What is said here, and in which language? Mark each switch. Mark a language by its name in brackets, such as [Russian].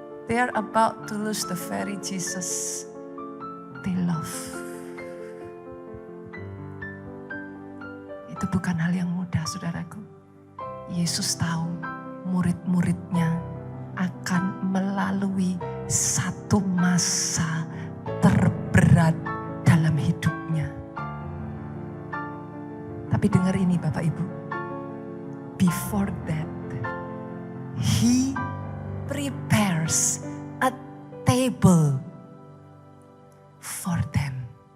[English] They are about to lose the very Jesus they love. [Indonesian] Itu bukan hal yang mudah saudaraku. Yesus tahu murid-muridnya akan melalui satu masa terberat dalam hidupnya. Tapi dengar ini Bapak Ibu. [English] Before that, He prepares a table for them.